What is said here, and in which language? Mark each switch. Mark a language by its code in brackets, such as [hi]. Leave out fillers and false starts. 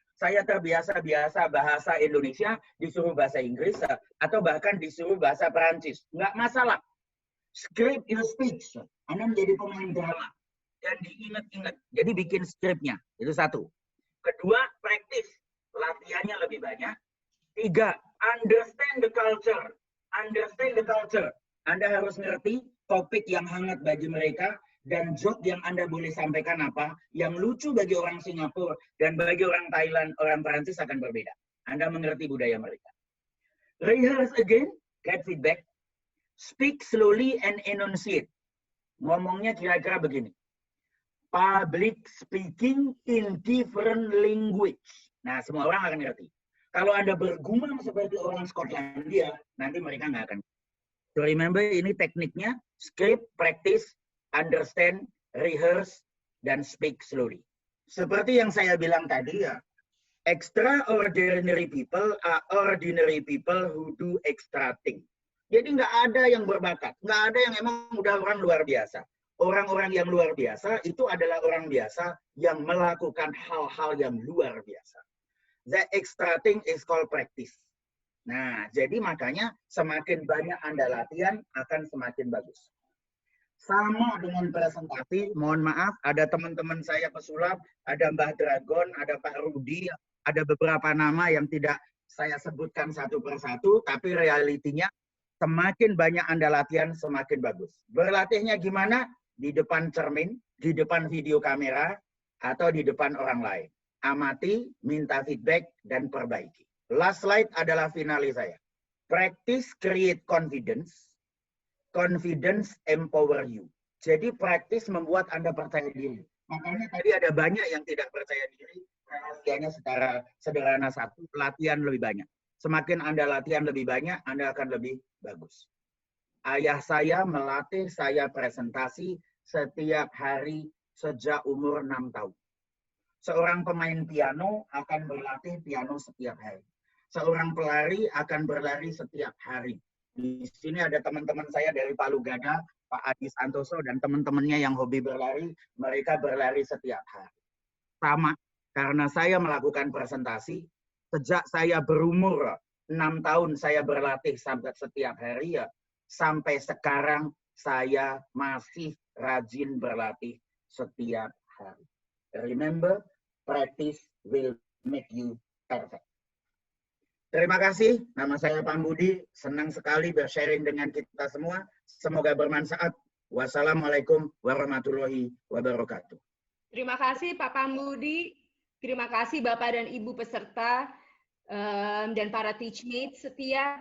[id] Saya terbiasa bahasa Indonesia, disuruh bahasa Inggris, atau bahkan disuruh bahasa Perancis. Nggak masalah. [en] Script your speech. [id] Anda menjadi pemain drama. Dan diingat-ingat. Jadi bikin skripnya. Itu 1. Kedua, praktis. Latihannya lebih banyak. [en] 3, understand the culture. Understand the culture. [id] Anda harus ngerti topik yang hangat bagi mereka dan joke yang Anda boleh sampaikan apa, yang lucu bagi orang Singapura dan bagi orang Thailand, orang Perancis akan berbeda. Anda mengerti budaya mereka. [en] Rehearse again, get feedback. Speak slowly and enunciate. [id] Ngomongnya kira-kira begini. [en] Public speaking in different language. [id] Nah, semua orang akan ngerti. Kalau Anda bergumam seperti orang Skotlandia, nanti mereka nggak akan. [en] So remember, [id] ini tekniknya, script, practice, understand, rehearse, dan speak slowly. Seperti yang saya bilang tadi ya, [en] extraordinary people are ordinary people who do extra thing. [id] Jadi nggak ada yang berbakat, nggak ada yang emang udah orang luar biasa. Orang-orang yang luar biasa itu adalah orang biasa yang melakukan hal-hal yang luar biasa. [en] The extra thing is called practice. [id] Nah, jadi makanya semakin banyak Anda latihan akan semakin bagus. Sama dengan presentasi, mohon maaf, ada teman-teman saya pesulap, ada Mbah Dragon, ada Pak Rudi, ada beberapa nama yang tidak saya sebutkan satu persatu, tapi realitinya semakin banyak Anda latihan, semakin bagus. Berlatihnya gimana? Di depan cermin, di depan video kamera, atau di depan orang lain. Amati, minta feedback, dan perbaiki. [en] Last slide [id] adalah finalis saya. [en] Practice create confidence. Confidence empower you. [id] Jadi practice membuat Anda percaya diri. Makanya tadi ada banyak yang tidak percaya diri. Rahasianya secara sederhana 1, latihan lebih banyak. Semakin Anda latihan lebih banyak, Anda akan lebih bagus. Ayah saya melatih saya presentasi setiap hari sejak umur 6 tahun. Seorang pemain piano akan berlatih piano setiap hari. Seorang pelari akan berlari setiap hari. Di sini ada teman-teman saya dari Palu Gada, Pak Adi Santoso, dan teman-temannya yang hobi berlari, mereka berlari setiap hari. Sama, karena saya melakukan presentasi, sejak saya berumur 6 tahun saya berlatih sampai setiap hari, sampai sekarang saya masih rajin berlatih setiap hari. [en] Remember, practice will make you perfect. [id] Terima kasih. Nama saya Pambudi. Senang sekali bersharing dengan kita semua. Semoga bermanfaat. Wassalamualaikum warahmatullahi wabarakatuh. Terima kasih Pak Pambudi. Terima kasih Bapak dan Ibu peserta dan para teachmates setia.